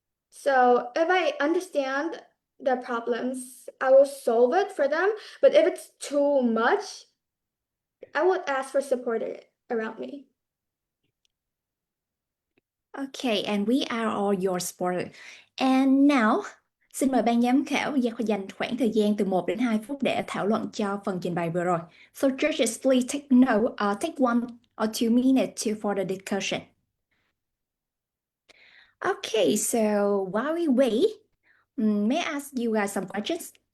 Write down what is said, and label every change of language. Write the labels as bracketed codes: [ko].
[en] So if I understand the problems, I will solve it for them. But if it's too much, I would ask for support around me. Okay, and we are all your supporter. And now, [vi] xin mời ban giám khảo dành khoảng thời gian từ 1 đến 2 phút để thảo luận cho phần trình bày vừa rồi. [en] So judges, please take note, take 1 or 2 minutes for the discussion. Okay, so while we wait, may I ask you guys some questions?